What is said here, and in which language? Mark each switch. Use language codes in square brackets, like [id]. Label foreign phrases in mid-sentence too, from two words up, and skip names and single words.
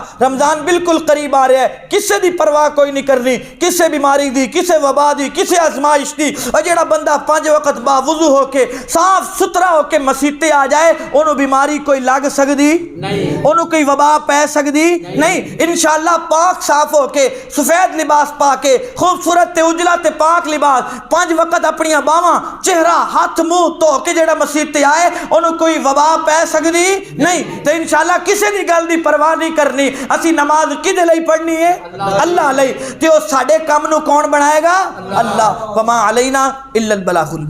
[pa] رمضان بالکل قریب آ رہا ہے، کسے دی پرواہ کوئی نہیں کرنی، کسے بیماری دی، کسے وبا دی، کسے آزمائش دی۔ اور جڑا بندہ 5 وقت باوضو ہو کے صاف ستھرا ہو کے مسیتے آ جائے، انہوں بیماری کوئی لگ سکتی نہیں، انہوں کوئی وبا پہ سکتی نہیں۔ انشاءاللہ پاک صاف ہو کے سفید لباس پا کے خوبصورت تے اجلا تے پاک لباس 5 وقت اپنی باواں چہرہ ہاتھ منہ دھو کے جڑا مسیتے آئے، انہوں کوئی وبا پہ سکتی نہیں۔ تو انشاءاللہ کسی دی گل دی پرواہ نہیں کرنی۔ اسی نماز کدے لئی پڑھنی ہے؟ اللہ لئی۔ تے او ساڈے کام نو کون بنائے گا؟ اللہ۔ [ar] وما علینا الا البلاغ۔